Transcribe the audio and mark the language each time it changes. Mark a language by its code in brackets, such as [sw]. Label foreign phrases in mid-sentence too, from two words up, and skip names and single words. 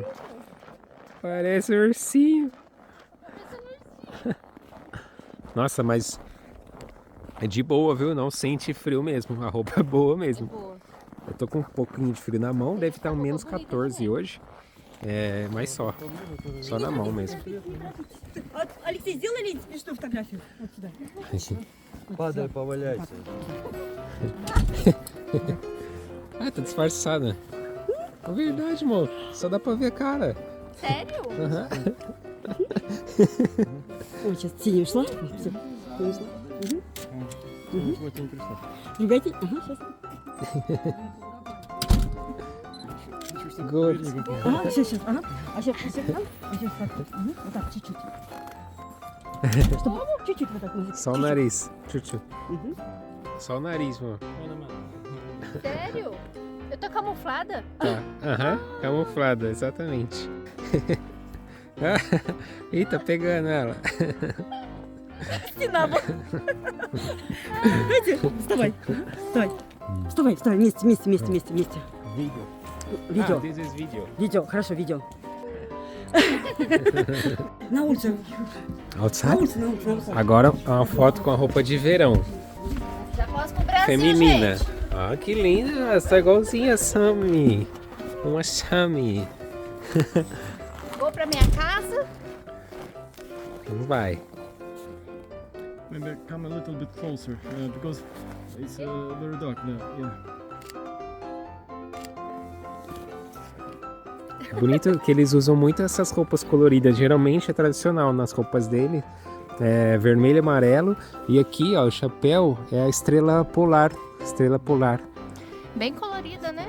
[pt] Parece um ursinho. Nossa, mas é de boa, viu? Não sente frio mesmo. A roupa é boa mesmo. Boa. Eu tô com um pouquinho de frio na mão. Deve estar um menos 14 hoje. É, mas só. Só na mão mesmo. [ru] Алексей, сделали смешную фотографию? Вот сюда. Падай, поваляйся. [pt] Ah, tá disfarçada. É verdade, amor. Só dá pra ver a cara. Sério? Aham. [ru] Ой, сейчас синяя ушла. Все, ушла. Вот интересно. Другайте. Ага, сейчас. [en] Good. [ru] Ага, сейчас. Ага. А сейчас так. А сейчас так. Вот так, чуть-чуть. Чтобы чуть-чуть вот так. [pt] Só o nariz. Tchutchu. Uhum. Só o nariz, amor. Sério? Eu tô camuflada? Tá. Aham. Camuflada, exatamente. Eita, pegando ela. [ru] Вставай. Вставай. Вставай, вставай. Вместе. [pt] Vídeo. [ru] Видео. [en] Ah, this is video. [ru] Видео, хорошо, видео. На улице. [en] Outside? [ru] На улице. [pt] Agora uma foto com a roupa de verão. Já posso pro Brasil, Feminina. gente. Ah, que linda. Está igualzinha a Sammy. Uma Sammy. Vou pra minha casa. Então vai. [en] Maybe come a little bit closer because it's very dark now. Yeah. [pt] Bonito que eles usam muito essas roupas coloridas. Geralmente é tradicional nas roupas dele. É vermelho e amarelo. E aqui, ó, o chapéu é a estrela polar. Estrela polar. Bem colorida, né?